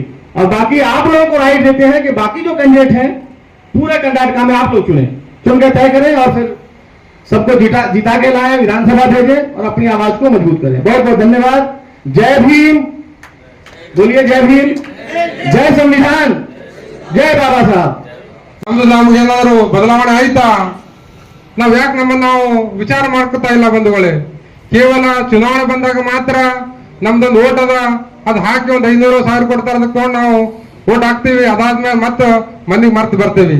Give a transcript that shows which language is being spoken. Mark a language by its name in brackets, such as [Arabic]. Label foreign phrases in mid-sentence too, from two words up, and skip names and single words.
[Hindi] और बाकी आप लोगों को राइट देते हैं कि बाकी जो कैंडिडेट हैं पूरे कर्नाटका में आप लोग चुन के तय करें और फिर सबको जिता के लाए, विधानसभा भेजें और अपनी आवाज को मजबूत करें। बहुत बहुत धन्यवाद। जय भीम, बोलिए जय भीम, जय संविधान, जय बाबा साहब। [Kannada] ನಮಗೇನಾದ್ರು ಬದಲಾವಣೆ ಆಯ್ತಾ? ನಾವ್ ಯಾಕೆ ನಾವು ವಿಚಾರ ಮಾಡ್ಕೊತಾ ಇಲ್ಲ ಬಂಧುಗಳೇ? ಕೇವಲ ಚುನಾವಣೆ ಬಂದಾಗ ಮಾತ್ರ ನಮ್ದೊಂದು ಓಟ್ ಅದ, ಅದು ಹಾಕಿ ಒಂದು 500,000 ಕೊಡ್ತಾರ ತಗೊಂಡು ನಾವು ಓಟ್ ಹಾಕ್ತಿವಿ, ಅದಾದ್ಮೇಲೆ ಮತ್ತೆ ಮಂದಿಗೆ ಮರ್ತು ಬರ್ತೀವಿ।